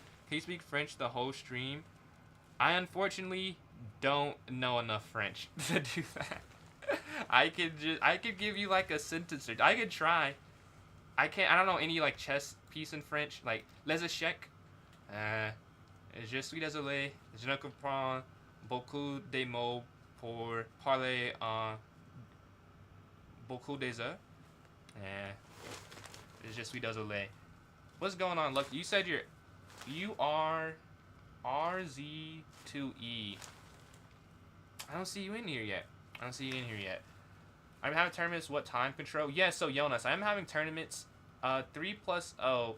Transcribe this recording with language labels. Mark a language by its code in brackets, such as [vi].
[en] Can you speak French the whole stream? I unfortunately don't know enough French to do that. I could give you like a sentence or I could try. I don't know any like chess piece in French, like [fr] les échecs. Je suis désolé, je ne comprends beaucoup de mots pour parler en beaucoup des heures. Je suis désolé. [en] What's going on? Look, you said you are RZ2E. I don't see you in here yet. I'm having tournaments. What time control? Yeah, so Jonas, I'm having tournaments 3 plus O.